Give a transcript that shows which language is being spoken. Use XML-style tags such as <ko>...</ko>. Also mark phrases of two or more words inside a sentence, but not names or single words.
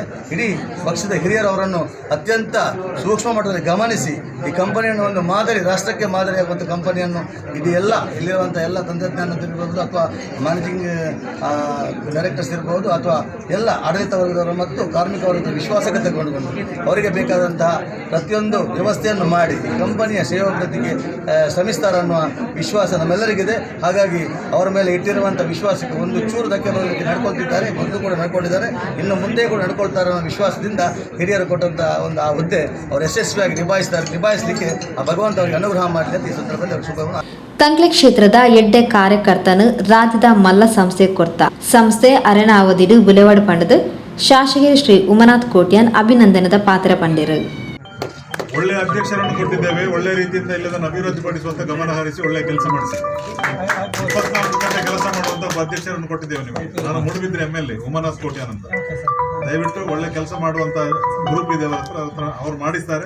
<kn>ಇಡೀ ಪಕ್ಷದ ಹಿರಿಯರು ಅವರನ್ನು ಅತ್ಯಂತ ಸೂಕ್ಷ್ಮ ಮಟ್ಟದಲ್ಲಿ ಗಮನಿಸಿ ಈ ಕಂಪನಿಯನ್ನು ಒಂದು ಮಾದರಿ, ರಾಷ್ಟ್ರಕ್ಕೆ ಮಾದರಿಯಾಗುವಂಥ ಕಂಪನಿಯನ್ನು ಇಡೀ ಎಲ್ಲ ಇಲ್ಲಿರುವಂಥ ಎಲ್ಲ ತಂತ್ರಜ್ಞಾನ ಇರ್ಬೋದು ಅಥವಾ</kn> <en>managing directors</en> <kn>ಇರ್ಬೋದು ಅಥವಾ ಎಲ್ಲ ಆಡಳಿತ ವರ್ಗದವರು ಮತ್ತು ಕಾರ್ಮಿಕ ವರ್ಗದ ವಿಶ್ವಾಸಕ್ಕೆ ತಗೊಂಡು ಬಂದು ಅವರಿಗೆ ಬೇಕಾದಂತಹ ಪ್ರತಿಯೊಂದು ವ್ಯವಸ್ಥೆಯನ್ನು ಮಾಡಿ ಈ ಕಂಪನಿಯ ಶ್ರೇಯೋಭಿವೃದ್ಧಿಗೆ ಶ್ರಮಿಸ್ತಾರೆ ಅನ್ನುವ ವಿಶ್ವಾಸ ನಮ್ಮೆಲ್ಲರಿಗಿದೆ. ಹಾಗಾಗಿ ಅವರ ಮೇಲೆ ಇಟ್ಟಿರುವಂಥ ವಿಶ್ವಾಸಕ್ಕೆ ಒಂದು ಚೂರು ಧಕ್ಕೆ ಬರಲಿಕ್ಕೆ ನಡ್ಕೊಳ್ತಿದ್ದಾರೆ, ಮೊದಲು ಕೂಡ ನಡ್ಕೊಂಡಿದ್ದಾರೆ, ಇನ್ನು ಮುಂದೆ ಕೂಡ ನಡ್ಕೊಳ್ತಾರೆ ಅನ್ನೋ ವಿಶ್ವಾಸದಿಂದ ಹಿರಿಯರು ಕೊಟ್ಟಂಥ ಒಂದು ಆ ಹುದ್ದೆ ಅವರು ಯಶಸ್ವಿಯಾಗಿ ನಿಭಾಯಿಸಲಿಕ್ಕೆ ಆ ಭಗವಂತ ಅವರಿಗೆ ಅನುಗ್ರಹ ಮಾಡಲಿ ಅಂತ ಈ ಸಂದರ್ಭದಲ್ಲಿ ಅವರು ಶುಭವನ್ನು.</kn> <tcy>ಕಂಕ್ಲೆ ಕ್ಷೇತ್ರದ ಎಡ್ಡೆ ಕಾರ್ಯಕರ್ತನು ರಾಜ್ಯದ ಮಲ್ಲ ಸಂಸ್ಥೆ ಕೊರ್ತ ಸಂಸ್ಥೆ ಅರಣಾವಧಿಡು ಬುಲೆವಾಡ್ ಪಂಡದು ಶಾಸಕ ಶ್ರೀ ಉಮನಾಥ್ ಕೋಟ್ಯಾನ್ ಅಭಿನಂದನದ ಪಾತ್ರ ಪಂಡಿರು.</tcy> <kn>ಒಳ್ಳೆ ಅಧ್ಯಕ್ಷರನ್ನು ಕೊಟ್ಟಿದ್ದೇವೆ. ಒಳ್ಳೆ ರೀತಿಯಿಂದ ಇಲ್ಲದನ್ನು ಅಭಿವೃದ್ಧಿಪಡಿಸುವಂತ ಗಮನ ಹರಿಸಿ ಒಳ್ಳೆ ಕೆಲಸ ಮಾಡಿಸಿ 24 ಗಂಟೆ ಕೆಲಸ ಮಾಡುವಂತ ಅಧ್ಯಕ್ಷರನ್ನು ಕೊಟ್ಟಿದ್ದೇವೆ ನಿಮಗೆ. ನಾನು ಮೂಡುಬಿದ್ರೆ MLA ಉಮನಾಥ್ ಕೋಟ್ಯಾನ್ ಅಂತ. ದಯವಿಟ್ಟು ಒಳ್ಳೆ ಕೆಲಸ ಮಾಡುವಂತ ಗ್ರೂಪ್ ಇದೆ ಅವರ ಹತ್ರ, ಅವ್ರು ಮಾಡಿಸ್ತಾರೆ.</kn>